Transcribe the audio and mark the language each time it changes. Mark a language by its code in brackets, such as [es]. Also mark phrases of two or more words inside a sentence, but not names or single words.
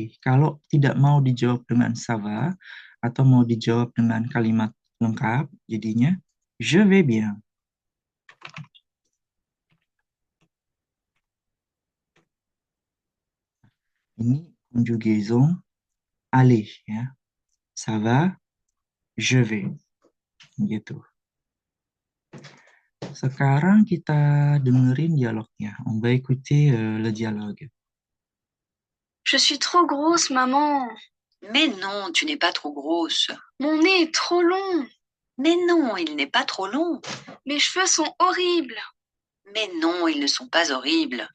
[id] Kalau tidak mau dijawab dengan [fr] ça va, [id] atau mau dijawab dengan kalimat lengkap, jadinya [fr] je vais bien. [id] Ini [fr] conjugaison aller [id] ya. [fr] Ça va, je vais. [id] Gitu. Sekarang kita dengerin dialognya. [fr] On va écouter le dialogue. Je suis trop grosse, maman. Mais non, tu n'es pas trop grosse. Mon nez est trop long. Mais non, il n'est pas trop long. Mes cheveux sont horribles. Mais non, ils ne sont pas horribles.